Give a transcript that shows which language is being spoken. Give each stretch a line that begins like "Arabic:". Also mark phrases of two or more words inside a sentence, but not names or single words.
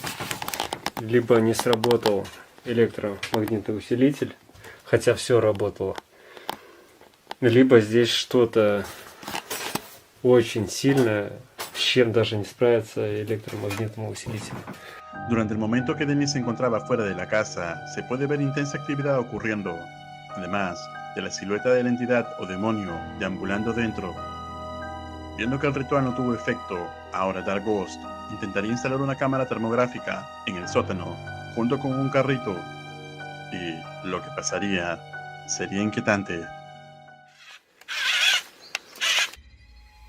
Russian: Либо не сработал электромагнитный усилитель, хотя все работало. Либо здесь что-то очень сильное, с чем даже не справится электромагнитный усилитель.
Spanish: Durante el momento que Dennis se encontraba fuera de la casa, se puede ver intensa actividad ocurriendo, además de la silueta de la entidad o demonio deambulando dentro. Viendo que el ritual no tuvo efecto, ahora Dark Ghost intentaría instalar una cámara termográfica en el sótano junto con un carrito, y lo que pasaría sería inquietante.